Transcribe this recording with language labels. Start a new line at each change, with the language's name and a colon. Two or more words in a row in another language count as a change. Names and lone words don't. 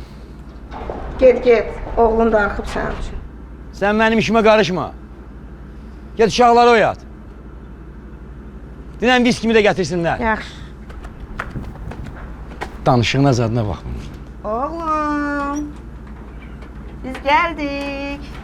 Azerbaijani: Get. Oğlun darıxıb sənin üçün.
Turkish: Sen benim işime karışma.
Azerbaijani: Get uşaqları oyat.
Turkish: Dinən viskimi de getirsinler.
Azerbaijani: Yaxşı. Danışığına zadına bak. Oğlum. Biz gəldik.